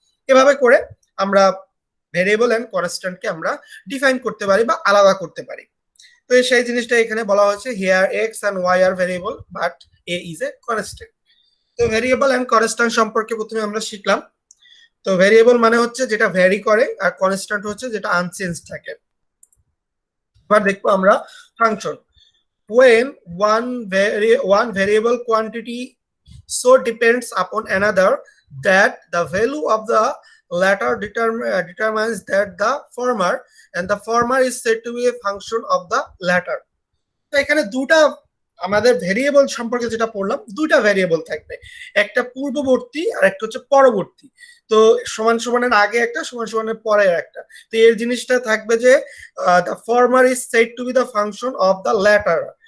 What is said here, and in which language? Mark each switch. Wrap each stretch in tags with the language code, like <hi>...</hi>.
<bn>এভাবে করে আমরা ভেরিয়েবল এন্ড কনস্ট্যান্টকে আমরা ডিফাইন করতে পারি বা আলাদা করতে পারি। তো সেই জিনিসটা এখানে বলা হয়েছে,</bn> <en>Here X and Y are variable but A is a constant.</en> <bn>তো ভেরিয়েবল এন্ড কনস্ট্যান্ট সম্পর্কে প্রথমে আমরা শিখলাম। তো ভেরিয়েবল মানে হচ্ছে যেটা ভ্যারি করে, আর কনস্ট্যান্ট হচ্ছে যেটা আনচেঞ্জ থাকে। এবার দেখবো আমরা function.</bn> <en>When one variable quantity so depends upon another that the value of the latter determines that the former, and the former is said to be a function of the latter।</en> <bn>তো এখানে দুটা আমাদের variable সম্পর্কে যেটা পড়লাম, দুইটা variable থাকবে, একটা পূর্ববর্তী আর একটা হচ্ছে পরবর্তী। তো সমান সমানের আগে একটা, সমান সমানের পরে একটা। তো এর জিনিসটা থাকবে যে</bn> <en>The former is said to be the function of the latter.</en>